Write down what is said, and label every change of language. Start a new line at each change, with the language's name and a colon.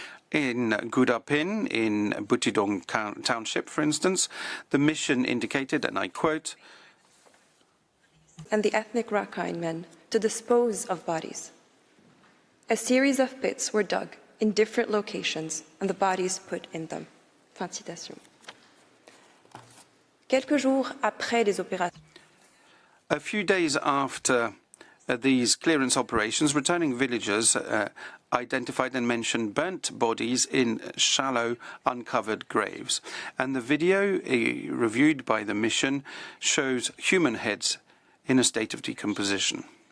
English: In Gudapin, in Butidong Township, for instance, the mission indicated, and I quote, and the ethnic Rakhine men to dispose of bodies. A series of pits were dug in different locations and the bodies put in them.
French: Fin de citation. Quelques jours après les opérations.
English: A few days after these clearance operations, returning villagers identified and mentioned burnt bodies in shallow, uncovered graves. And the video reviewed by the mission shows human heads in a state of decomposition.